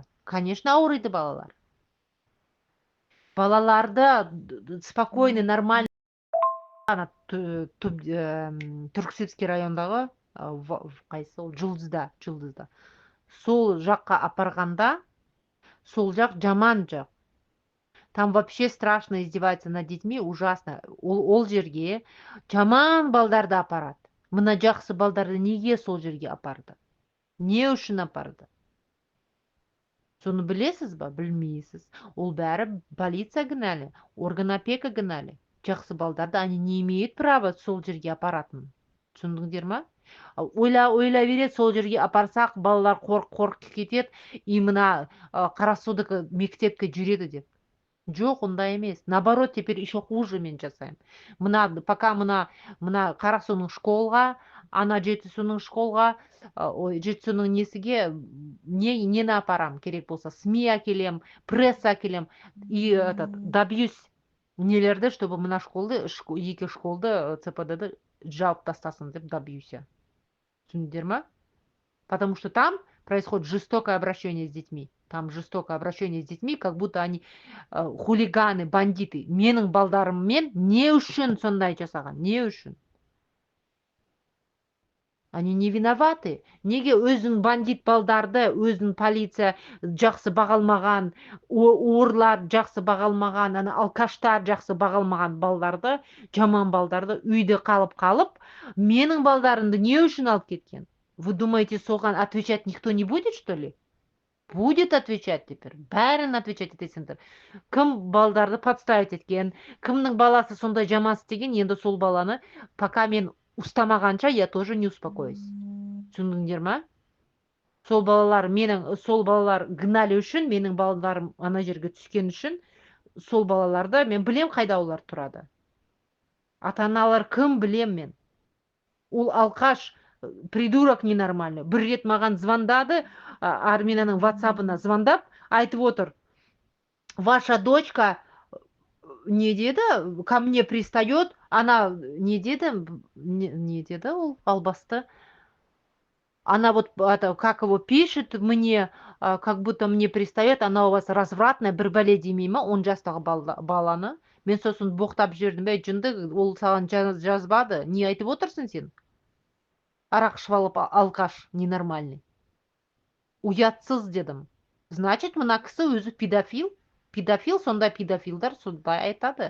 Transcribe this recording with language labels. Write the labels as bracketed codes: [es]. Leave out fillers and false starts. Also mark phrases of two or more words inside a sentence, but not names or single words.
[kk] Конечно, ауырайды балалар. Балаларды [ru] спокойный, нормальный, [kk] ана Түрксібский райондағы қайсы ол, жұлдызда. Сол жаққа апарғанда, сол жақ жаман жақ. [ru] Там вообще страшно издеваются над детьми, ужасно. [kk] Ол жерге жаман балдарды апарады. Мына жақсы балдарды неге сол жерге апарды? Не үшін апарды? Соны білесіз ба? Білмейсіз. Ол бәрі полиция кінәлі, [ru] орган опека [kk] кінәлі. Жақсы балдарды [ru] они не имеют права [kk] сол жерге апаратын. Түсіндіңдер ма? Ойла береді, сол жерге апарсақ, балалар қорқып кетеді, и мына Қарасудық мектепке жүреді деп. Жоқ, ондай емес. [ru] Наоборот, теперь еще хуже [kk] мен жасаймын. Пока мына Қарасудың школға, ана Жетісуның школға, Жетісуның несіге нені апарам керек болса, СМИ әкелем, пресса әкелем, [ru] и добьюсь [kk] нелерді, чтобы мына школды, екі школды, ЦПД-ді жауып тастасын деп добьюся. Түсіндіңдер ма? [ru] Потому что там происходит жестокое обращение с детьми. Там жестокое обращение с детьми, как будто они хулиганы, бандиты. [kk] Менің балдарыммен не үшін сондай жасаған? Не үшін? [ru] Они не виноваты. [kk] Неге өзін бандит балдарды, өзін полиция жақсы бағалмаған, уырлар жақсы бағалмаған, ана алкаштар жақсы бағалмаған балдарды, жаман балдарды үйде қалып, менің балдарымды не үшін алып кеткен? [ru] Вы думаете, соған отвечать никто не будет, что ли? Будет отвечать теперь. [kk] Бәрін отвечать етесіңдер. Кім балдарды подставить еткен, кімнің баласы сондай жаман істеген, енді сол баланы, пока мен ұстамағанша, [ru] я тоже не успокоюсь. [kk] Түсіндіңдер ма? Сол балалар гнали үшін, менің балаларым ана жерге түскен үшін, сол балаларды мен білем қайда олар тұрады. Ата-аналар кім білем мен. Ол алқаш, [ru] придурок ненормальный. [kk] Бір рет маған звондады, Арминаның WhatsApp-ына звондап, айтып отыр: [ru] ваша дочка [kk] не деді, [ru] ко мне пристает, она [kk] не деді, не деді ол албасты. [ru] Она вот это, как его пишет мне, как будто мне пристает, она у вас развратная, [kk] бір бәле демей ма, 10 жастағы баланы. Мен сосын боқтап жібердім, бәй жынды, ол саған жазбады, не айтып отырсың сен? Арақ ішіп алып алқаш, ненормальный. Уятсыз дедім. Значит, мына кісі өзі педофил. Педофил, сондай педофилдар сондай айтады.